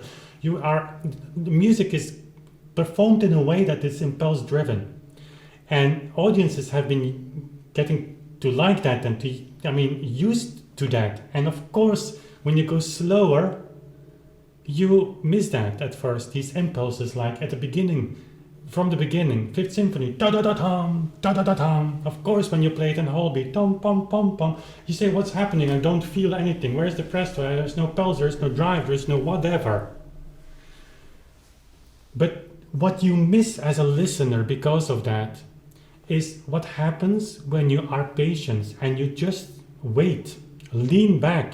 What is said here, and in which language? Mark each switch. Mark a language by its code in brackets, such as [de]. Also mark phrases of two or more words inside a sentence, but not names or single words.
[en] The music is performed in a way that is impulse driven, and audiences have been getting to like that and used to that. And of course, when you go slower, you miss that at first, these impulses, like at the beginning, from the beginning, Fifth Symphony, da-da-da-tam, da-da-da-tam. Of course, when you play it in whole beat, tom-pom-pom-pom, you say, what's happening? I don't feel anything. Where's the presto? There's no pulse, there's no drive, there's no whatever. But what you miss as a listener because of that is what happens when you are patient and you just wait, lean back.